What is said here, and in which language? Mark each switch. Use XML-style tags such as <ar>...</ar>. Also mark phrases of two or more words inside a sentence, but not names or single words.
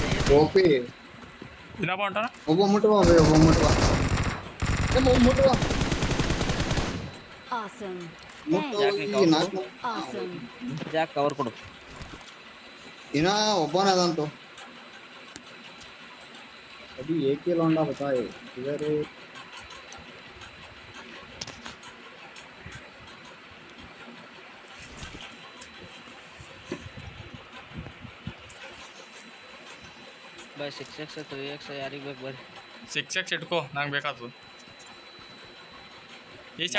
<kn>ಓಪಿ ಇನ್ನೊಬ್ಬ ಹೊಂಟಾನ ಒಬ್ಬ ಮುಟ್ಟುವ ಬೈ ಒಬ್ಬ ಮುಟ್ಟುವ ಒಬ್ಬ ಮುಟ್ಟುವ Awesome. ಮುಟ್ಟು ಯಾಕ್ ನೀ ಈ ಕವರ್ ನಾಲ್ಕು Awesome. ಜಾಕ್ ಕವರ್ ಕೊಡು. ಇನ್ನ ಒಬ್ಬನ ಅದಂತು</kn> <hi>अभी एक ही लौंडा बचा है इधर</hi> <kn>ಬೈ 6x 3x ಯಾರಿಗೆ ಬೇಕು ಬರ್ರಿ. 6x ಇಟ್ಕೋ ನಂಗೆ ಬೇಕಾತು ಈ ಸೈಡ್</kn>